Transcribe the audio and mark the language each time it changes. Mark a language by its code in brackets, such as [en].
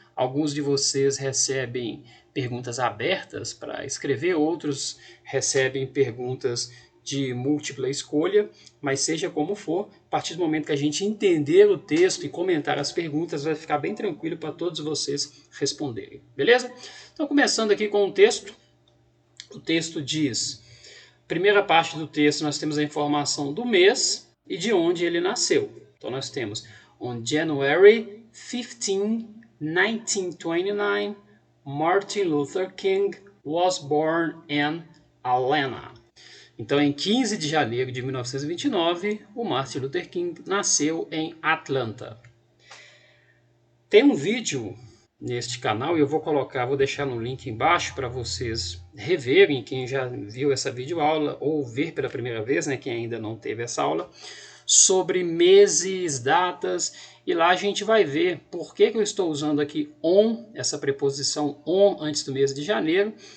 [pt] Alguns de vocês recebem perguntas abertas para escrever, outros recebem perguntas de múltipla escolha, mas seja como for, a partir do momento que a gente entender o texto e comentar as perguntas, vai ficar bem tranquilo para todos vocês responderem, beleza? Então, começando aqui com o texto diz, primeira parte do texto, nós temos a informação do mês e de onde ele nasceu. Então, nós temos, [en] on January 15, 1929, Martin Luther King was born in Atlanta. [pt] Então, em 15 de janeiro de 1929, o Martin Luther King nasceu em Atlanta. Tem um vídeo neste canal e eu vou deixar no link embaixo para vocês reverem, quem já viu essa videoaula ou ver pela primeira vez, né, quem ainda não teve essa aula, sobre meses, datas, e lá a gente vai ver por que eu estou usando aqui on, essa preposição on antes do mês de janeiro,